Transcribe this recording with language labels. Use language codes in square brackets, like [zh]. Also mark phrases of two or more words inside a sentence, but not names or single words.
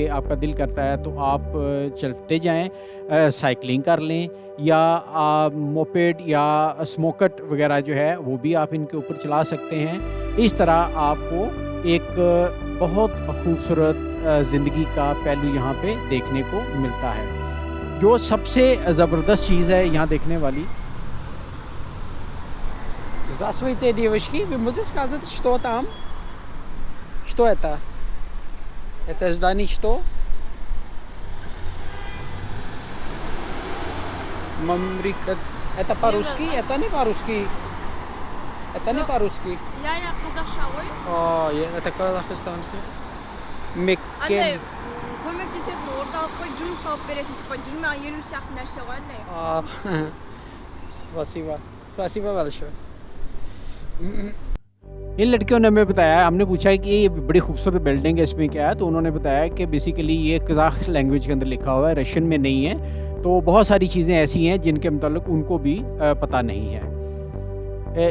[hi] आपका दिल करता है तो आप चलते जाएं, साइकिलिंग कर लें या मोपेड या स्मोकट वगैरह जो है वो भी आप इनके ऊपर चला सकते हैं। इस तरह आपको एक बहुत खूबसूरत ज़िंदगी का पहलू यहाँ पे देखने को मिलता है। जो सबसे ज़बरदस्त चीज़ है यहाँ देखने वाली, [ru] Здравствуйте, девочки. Вы можете сказать, что там? Что это? Это здание что? Мамрика. Это по-русски? Это не по-русски. Это не по-русски. [kk] Я қазақша ғой. [ru] Это казахстанский. [kk] Андай Меккен. көмектесетін орталыққа жұмыс тауып беретін, типа 20-50 сияқты нәрсе ғой андай. [ru] Спасибо. Спасибо большое. [hi] इन लड़कियों ने हमें बताया, हमने पूछा कि ये बड़ी खूबसूरत बिल्डिंग है, इसमें क्या है, तो उन्होंने बताया कि बेसिकली ये [en] Kazakh language [hi] के अंदर लिखा हुआ है, रशियन में नहीं है। तो बहुत सारी चीज़ें ऐसी हैं जिनके मतलब उनको भी पता नहीं है।